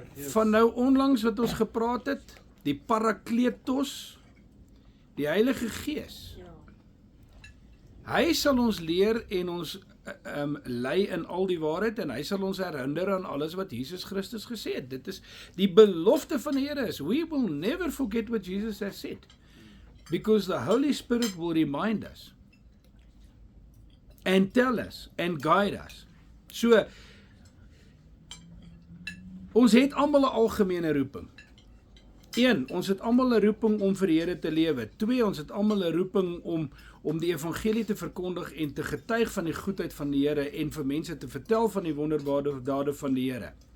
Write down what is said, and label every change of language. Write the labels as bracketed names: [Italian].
[Afrikaans] Van nou onlangs wat ons gepraat het, die Parakletos, die Heilige Gees. Hy sal ons leer en ons lei in al die waarheid, en hy sal ons herinner aan alles wat Jesus Christus gesê het. Dit is die belofte van die Here is, [English] we will never forget what Jesus has said, because the Holy Spirit will remind us, and tell us, and guide us. [Afrikaans] So, ons het almal 'n algemene roeping. 1, ons het almal 'n roeping om vir die Here te lewe. 2, ons het almal 'n roeping om die evangelie te verkondig en te getuig van die goedheid van die Here en vir mense te vertel van die wonderdade van die Here.